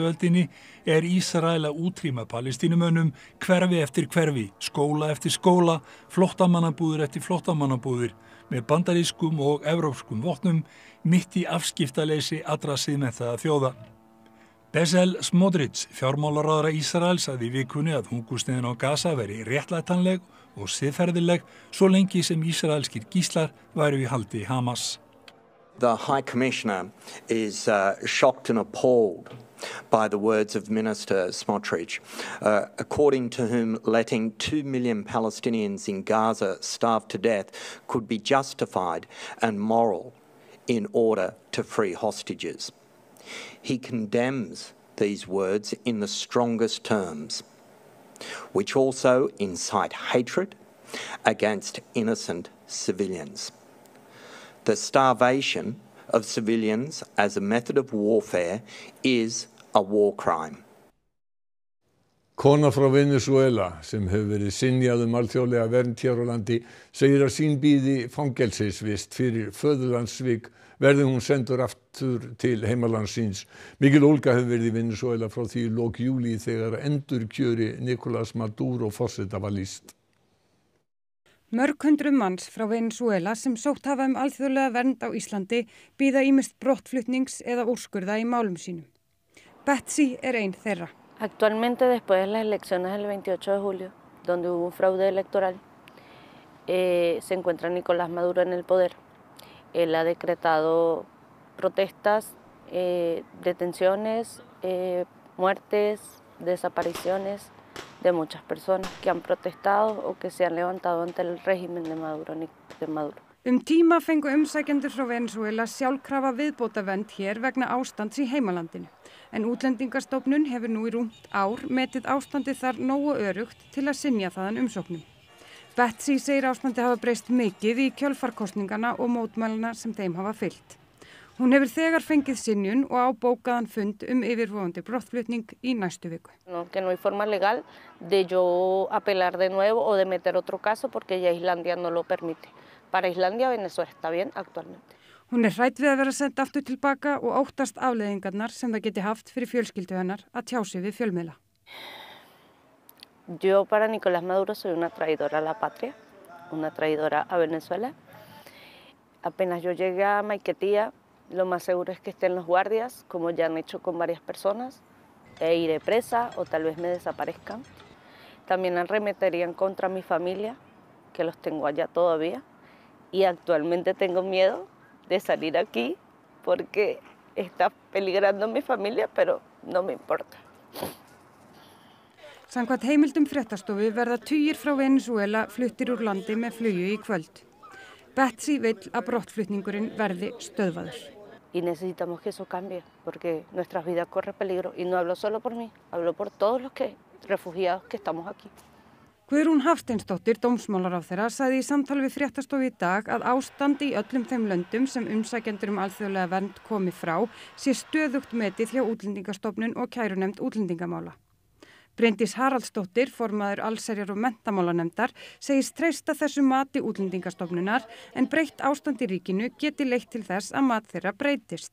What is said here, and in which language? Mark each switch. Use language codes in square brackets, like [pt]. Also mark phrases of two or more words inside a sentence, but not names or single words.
[is] öldinni Ísrael að útrýma Palestínumönnum hverfi eftir hverfi, skóla eftir skóla, flóttamannabúðir eftir flóttamannabúðir með bandarískum og evrópskum vopnum mitt í afskiptaleysi allra siðmenntaða þjóða. Bezalel Smotrich, fjármálaráðherra Ísraels, sagði í vikunni að hungursneyðin á Gaza væri réttlætanleg og siðferðileg svo lengi sem ísraelskir gíslar væru í haldi Hamas. [en] The High Commissioner is shocked and appalled by the words of Minister Smotrich, according to whom letting 2 million Palestinians in Gaza starve to death could be justified and moral in order to free hostages. He condemns these words in the strongest terms, which also incite hatred against innocent civilians. The starvation of civilians as a method of warfare is a war crime. [is] Kona frá Venesúela sem hefur verið synjað alþjóðlega vernd hér á landi segir að sín bíði fangelsisvist fyrir föðurlandssvik verði hún sendur aftur til heimalands síns. Mikil ólga hefur verið í Venesúela frá því í lok júlí þegar endurkjöri Nicolás Maduro forseta var lýst. Mörg hundruð manns frá Venesúela sem sótt hafa alþjóðlega vernd á Íslandi bíða ýmist brottflutnings eða úrskurða í málum sínum. Betsy ein þeirra. [es] Actualmente, después de las elecciones del 28 de julio, donde hubo un fraude electoral, se encuentra Nicolás Maduro en el poder. Él ha decretado protestas, detenciones, muertes, desapariciones de muchas personas que han protestado o que se han levantado ante el régimen de Maduro. [is] Tíma fengu umsækjendur frá Venesúela sjálfkrafa viðbótarvernd hér vegna ástands í heimalandinu. En Útlendingastofnun hefur nú í rúmt ár metið ástandið þar nógu öruggt til að synja þaðan umsóknum. Betsy segir ástandið hafa breyst mikið í kjölfarkosningana og mótmælana sem þeim hafa fylgt. Hún hefur þegar fengið synjun og á bókaðan fund yfirvofandi brottflutning í næstu viku. [es] Que no hay forma legal de yo apelar de nuevo o de meter otro caso porque ya Islandia no lo permite. Para Islandia, Venezuela está bien actualmente. [is] Hún hrædd við að vera send aftur tilbaka og óttast afleiðingarnar sem það geti haft fyrir fjölskyldu hennar að tjá sig við fjölmiðla. [es] Yo para Nicolás Maduro soy una traidora a la patria, una traidora a Venezuela. Apenas yo llegue a Maiquetía, lo más seguro es que estén los guardias, como ya han hecho con varias personas, e iré presa o tal vez me desaparezcan. También arremeterían contra mi familia, que los tengo allá todavía. Y actualmente tengo miedo de salir aquí porque está peligrando mi familia, pero no me importa. [is] Samkvæmt heimildum fréttastofu verða tugir frá Venesúela fluttir úr landi með flugi í kvöld. Betsy vill að brottflutningurinn verði stöðvaður. [es] Y necesitamos que eso cambie porque nuestras vidas corren peligro y no hablo solo por mí, hablo por todos los refugiados que estamos aquí. [is] Guðrún Hafsteinsdóttir, dómsmálaráðherra, sagði í samtali við fréttastofu í dag að ástand í öllum þeim löndum sem umsækjendur alþjóðlega vernd komi frá sé stöðugt metið hjá Útlendingastofnun og kærunefnd útlendingamála. Bryndís Haraldsdóttir, formaður allsherjar- og menntamálanefndar, segist treysta þessu mati Útlendingastofnunar en breytt ástand í ríkinu geti leitt til þess að mat þeirra breytist.